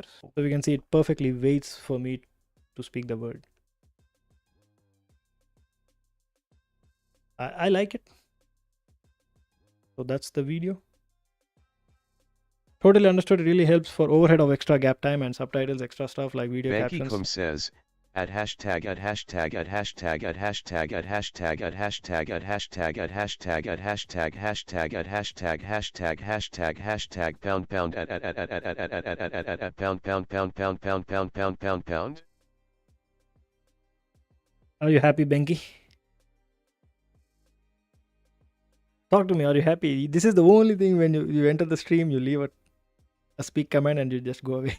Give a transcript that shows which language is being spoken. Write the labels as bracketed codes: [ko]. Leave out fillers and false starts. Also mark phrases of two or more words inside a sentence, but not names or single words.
[en] So we can see it perfectly waits for me to speak the word. I like it. So that's the video. Totally understood. It really helps for overhead of extra gap time and subtitles, extra stuff like video captions. Banky says, at hashtag at hashtag at hashtag at hashtag at hashtag at hashtag at hashtag at hashtag at hashtag hashtag at hashtag hashtag hashtag hashtag pound pound at pound pound pound pound pound pound pound pound pound. Are you happy, Benki? Talk to me. Are you happy? This is the only thing when you enter the stream, you leave a speak command and you just go away.